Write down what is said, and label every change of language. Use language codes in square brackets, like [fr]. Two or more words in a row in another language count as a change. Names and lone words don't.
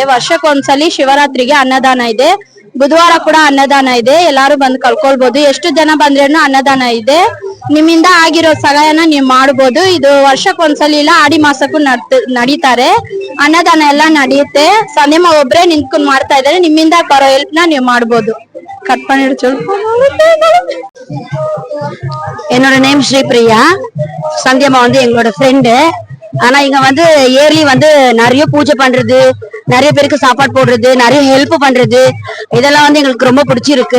[kn] ವರ್ಷಕ್ಕೊಂದ್ಸಲಿ ಶಿವರಾತ್ರಿಗೆ ಅನ್ನದಾನ ಇದೆ, ಬುಧವಾರ ಕೂಡ ಅನ್ನದಾನ ಇದೆ. ಎಲ್ಲಾರು ಬಂದು ಕಳ್ಕೊಳ್ಬಹುದು, ಎಷ್ಟು ಜನ ಬಂದ್ರೇನು ಅನ್ನದಾನ ಇದೆ. ನಿಮ್ಮಿಂದ ಆಗಿರೋ ಸಹಾಯನ ನೀವು ಮಾಡ್ಬೋದು. ಇದು ವರ್ಷಕ್ಕೊಂದ್ಸಲಿ ಇಲ್ಲ, ಆಡಿ ಮಾಸಕ್ಕೂ ನಡೀತಾರೆ. ಅನ್ನದಾನ ಎಲ್ಲ ನಡೆಯುತ್ತೆ. ಸಂಧ್ಯಮ್ಮ ಒಬ್ರೇ ನಿಂತ್ಕೊಂಡ್ ಮಾಡ್ತಾ ಇದ್ದಾರೆ. ನಿಮ್ಮಿಂದ ಬರೋ ಹೆಲ್ಪ್ ನ ನೀವು ಮಾಡ್ಬೋದು. [ta] கட் பண்ணிட்டு சொல். என்னோட நேம் ஸ்ரீபிரியா. சந்தியம்மா வந்து எங்களோட ஃப்ரெண்டு. ஆனா இங்க வந்து இயர்லி வந்து நிறைய பூஜை பண்றது, நிறைய பேருக்கு சாப்பாடு போடுறது, நிறைய ஹெல்ப் பண்றது, இதெல்லாம் வந்து எங்களுக்கு ரொம்ப பிடிச்சிருக்கு.